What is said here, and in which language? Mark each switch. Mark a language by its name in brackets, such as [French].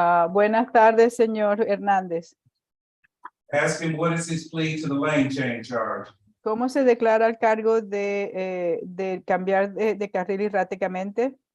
[Spanish] Buenas tardes, señor Hernández. [English] Ask him what is his plea to the lane change charge. [Spanish] ¿Cómo se declara el cargo de cambiar de carril erráticamente?